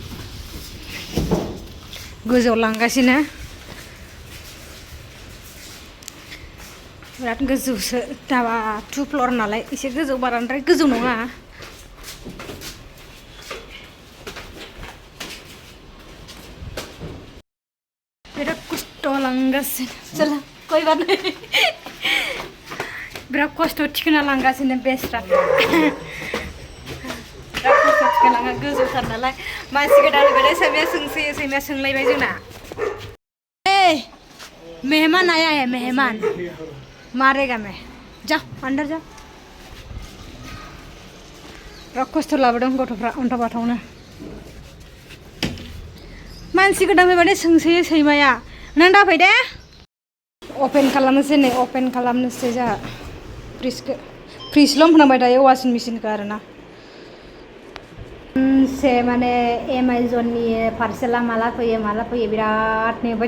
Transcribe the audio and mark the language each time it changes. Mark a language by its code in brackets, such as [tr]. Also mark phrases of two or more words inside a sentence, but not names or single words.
[brx] गोजौआव लांगासिनो बिराद गोजौसो दाबा 2 फ्ल'र नालाय एसे गोजौ बाराद्राय गोजौ नङा बिराद खस्थ' लांगासिनो [hi] चलो कोई बात नहीं [brx] बिराद खस्थ' थिखोना लांगासिनो बेस्रा बिराद खस्थ' थिखोना लाङा गोजौथार नालाय मानसि गोदान फैबाथाय सैमाया सोंसोयो सैमाया सोंलायबाय जोंना [hi] मेहमान आया है मेहमान मारेगा मैं जा अंदर जा [brx] बिराद खस्थ' लाबोदों गथ'फ्रा अन्थाव बाथावनो मानसि गोदान फैबाथाय सोंसोयो सैमाया नों दाफै दे अपेन खालामनोसै नै अपेन खालामनोसै जोंहा फ्रिजखौ फ्रिजल' होनांबाय थायो वाशिं मेशिनखौ आरोना से माने एमाजननि पार्सेला माला फैयो बिराद नेबाय